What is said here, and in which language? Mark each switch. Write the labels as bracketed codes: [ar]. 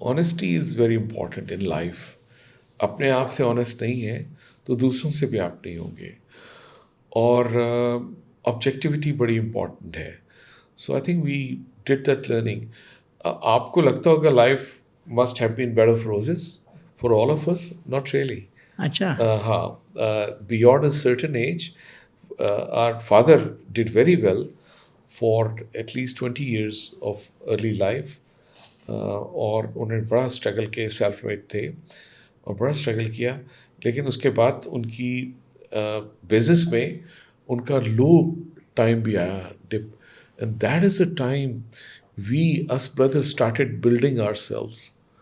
[en] Honesty is very important in life. [hi] अपने आप से ऑनेस्ट नहीं है तो दूसरों से भी आप नहीं होंगे. और ऑब्जेक्टिविटी बड़ी इंपॉर्टेंट है. [en] So I think we did that learning. [hi] आपको लगता होगा [en] Life must have been bed of roses for all of us. Not really. [hi] अच्छा. [en] हाँ, beyond a certain age our father did very well for at least 20 years of early life. [hi] और उन्होंने बड़ा struggle के self made थे और बड़ा struggle किया. लेकिन उसके बाद उनकी बिजनेस में उनका लो टाइम भी आया, dip. [en] And that is the time we us brothers started building ourselves.